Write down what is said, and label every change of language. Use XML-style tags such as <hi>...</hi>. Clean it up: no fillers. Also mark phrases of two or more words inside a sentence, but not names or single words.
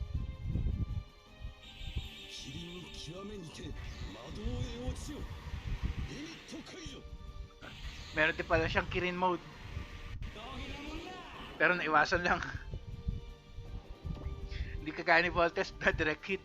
<ja>キリン極めにて魔導へ落ちよ。リミット解除。</ja> <tl>Meron din pala siyang Kirin mode. Pero naiwasan lang. Hindi kagaya ni Voltes na</tl> <en>direct hit.</en>